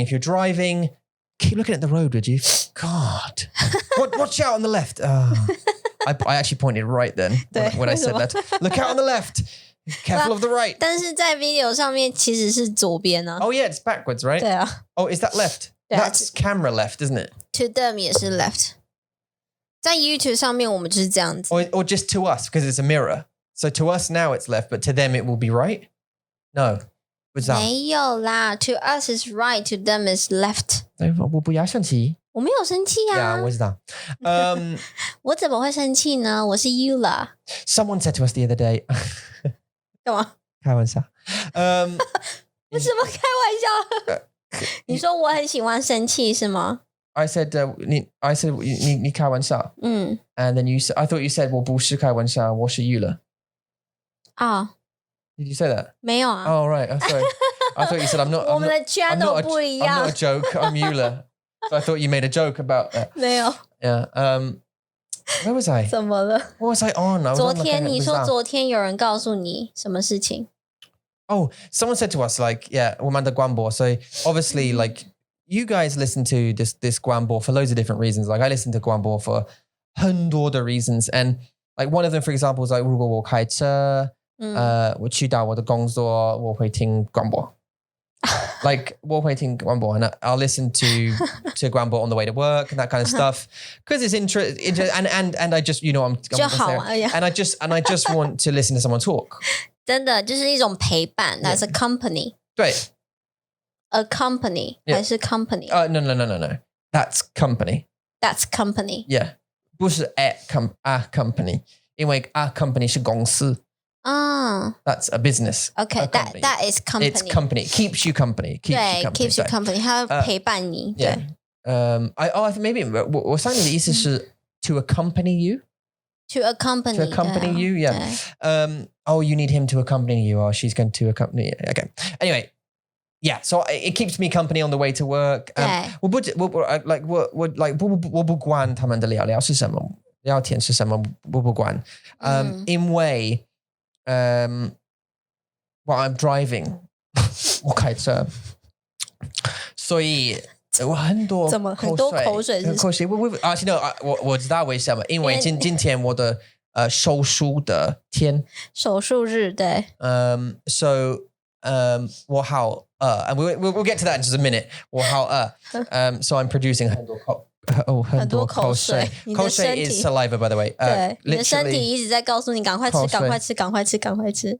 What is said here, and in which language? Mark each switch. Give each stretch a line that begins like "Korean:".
English: If you're driving, keep looking at the road, would you? God. Watch out on the left. I actually pointed right then when I said that. Look out on the left. Careful of the right.
Chinese: 但是在 video 上面其实是左边啊。
English: Oh yeah, it's backwards, right? 对啊。 Oh, is that left? That's camera left, isn't it? To them
Chinese: 也是
English: left。
Chinese: 在 YouTube 上面我们就是这样子。
English: Or just to us because it's a mirror. So to us now it's left, but to them it will be right? No. What's that?
Chinese: 没有啦
English: To us is right, to them is left。
Chinese: 我不要生气。我没有生气啊。
English: Yeah, what's that?
Chinese: 我怎么会生气呢？我是 Ula。
English: Someone said to us the other day.
Chinese: 干嘛？开玩笑。为什么开玩笑？你说我很喜欢生气是吗？
English: I said,
Chinese: 你开玩笑。
English: And then I thought you said,
Chinese: 我不是开玩笑，我是 Ula.
English: Did you say that?
Chinese: 没有啊。
English: Oh, right. I'm sorry. I thought you said, I'm not.
Chinese: 我们的 channel 不一样。
English: I'm not a joke. I'm Ula. So I thought you made a joke about that.
Chinese: 没有。
English: Yeah. Where was I?
Chinese: 怎么了？
English: What was I on? I was
Chinese: 昨
English: on
Chinese: 天你说昨天有人告诉你什么事情？
English: Oh, someone said to us, like, yeah, 我们的广播. So obviously, like, you guys listen to this 广播 for loads of different reasons. Like, I listen to 广播 for
Chinese: 很多的
English: reasons. And like, one of them, for example, is like,
Chinese: 如果我开车，我去到我的工作，我会听广播。
English: Like,
Chinese: 我会听广播
English: and I'll listen to 广播 on the way to work and that kind of stuff because it's interesting and I just, you know, I'm
Chinese: 就好啊
English: and I just want to listen to someone talk.
Chinese: 真的就是一种陪伴
English: That's a company.
Chinese: 对
English: A company 还是 company? No. That's company. That's company. Yeah.
Chinese: 不是 a company. 因为 a company 是公司。
English: That's a business. Okay, that is company. It's company. Keeps you company. Keeps you company.
Chinese: 它陪伴你。对。
English: I think maybe
Chinese: 我想你的意思是
English: to accompany you. To accompany. To accompany you, yeah. Oh, you need him to accompany you, or she's going to accompany you. Okay. Anyway, yeah. So it keeps me company on the way to work.
Chinese: 我不管他们的聊聊是什么，聊天是什么，我不管。因为
English: while I'm driving,
Chinese: 我开车，所以。我很多口水是口水。
English: Actually, no,
Chinese: 我知道为什么，因为今天我的手术的天，手术日对。
English: So
Chinese: 我好
English: and we'll get to that in just a minute.
Chinese: 我好
English: so I'm producing
Chinese: 很多口水。
English: 口水 is saliva, by the way.
Chinese: 对，你的身体一直在告诉你赶快吃，赶快吃，赶快吃，赶快吃。